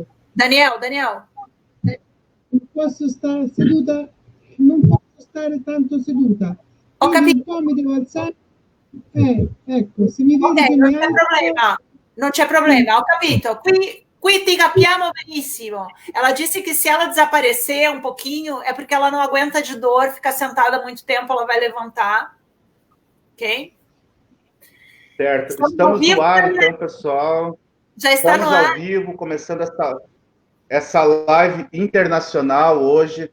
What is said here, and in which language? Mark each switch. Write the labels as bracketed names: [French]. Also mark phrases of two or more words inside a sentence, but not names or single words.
[Italian] Daniel. Non posso stare seduta, non posso stare tanto seduta. Ho Quindi capito. un po' mi devo alzare. Ecco, se mi vedi che non mi c'è alzo... problema, non c'è problema, ho capito. Qui ti capiamo benissimo. [Portuguese] Ela disse que se ela desaparecer um pouquinho é porque ela não aguenta de dor, ficar sentada muito tempo, ela vai levantar. Ok? Certo. Estamos no ar, então, pessoal. Já está Estamos no ar. ao vivo, começando essa live internacional hoje.